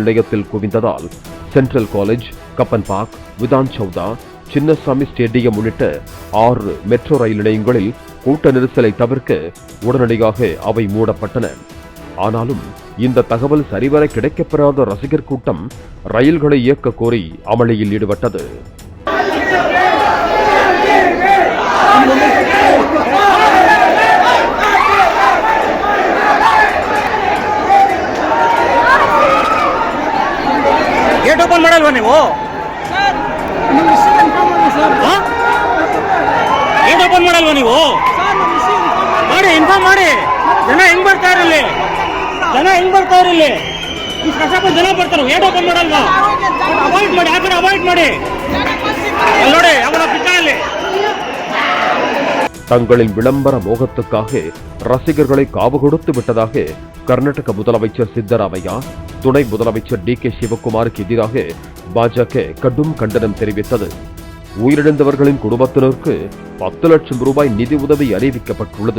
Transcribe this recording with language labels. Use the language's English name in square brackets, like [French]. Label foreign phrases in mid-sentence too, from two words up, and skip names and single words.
[Tamil] நிலையத்தில் குவிந்ததால் சென்ட்ரல் காலேஜ், கப்பன் பார்க், விதான் சௌதா, சின்னசாமி ஸ்டேடியம் உள்ளிட்ட 6 மெட்ரோ ரயில் நிலையங்களில் கூட்ட நெரிசலை தவிர்க்க உடனடியாக அவை மூடப்பட்டன. ஆனாலும் இந்த தகவல் சரிவர கிடைக்கப்பெறாத ரசிகர் கூட்டம் ரயில்களை இயக்க கோரி அமளியில் ஈடுபட்டது. [English] gate open [Kannada] ಮಾಡಲ್ವಾ ನೀವು? [English] gate open [Kannada] ಮಾಡಲ್ವಾ ನೀವು? ಮಾಡಿ, ಇನ್ಫಾರ್ಮ್ ಮಾಡಿ. ಜನ ಹೆಂಗ್ ಬರ್ತಾರೆ ಇಲ್ಲಿ? ಇಷ್ಟು ಕಷ್ಟಪಟ್ಟು ಜನ ಬರ್ತಾರೆ, [English] gate open [Kannada] ಮಾಡಲ್ವಾ? ಅವಾಯ್ಡ್ ಮಾಡಿ, ಆ ಕಡೆ ಅವಾಯ್ಡ್ ಮಾಡಿ. ಅಲ್ಲಿ ನೋಡಿ ಅವರ ಪಿಕ್ಕಲ್ಲಿ [Tamil] தங்களின் விளம்பர மோகத்துக்காக ரசிகர்களை காவு கொடுத்து விட்டதாக கர்நாடக முதலமைச்சர் சித்தராமையா, துணை முதலமைச்சர் DK சிவகுமாருக்கு எதிராக பாஜக கடும் கண்டனம் தெரிவித்தது. உயிரிழந்தவர்களின் குடும்பத்தினருக்கு 10 லட்சம் ரூபாய் நிதி உதவி அறிவிக்கப்பட்டுள்ளது.